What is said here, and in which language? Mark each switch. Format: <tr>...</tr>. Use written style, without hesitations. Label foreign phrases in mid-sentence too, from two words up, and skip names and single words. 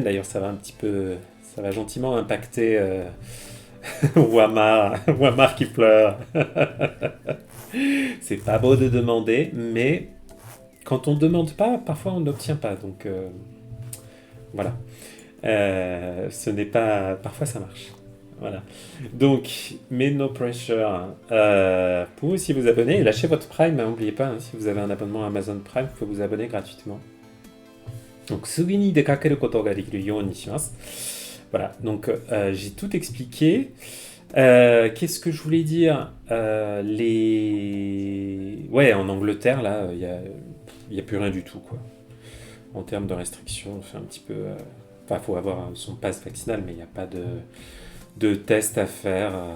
<fr>D'ailleurs, ça va gentiment impacter Wamar qui pleure. C'est pas beau de demander, mais quand on demande pas, parfois on n'obtient pas. Donc voilà. Ce n'est pas. Parfois ça marche. Voilà. Donc, mais</fr> <en>no pressure.</en> <fr>Vous pouvez aussi vous abonner et lâcher votre Prime. N'oubliez pas, hein, si vous avez un abonnement Amazon Prime, vous pouvez vous abonner gratuitement. Donc,</fr> <ja>すぐに出かけることができるようにします.</ja> <fr>Voilà, donc j'ai tout expliqué. Qu'est-ce que je voulais dire? Ouais, en Angleterre, là, il y a plus rien du tout, quoi. En termes de restrictions, on fait un petit peu... Enfin, il faut avoir son pass vaccinal, mais il n'y a pas de test à faire.</fr>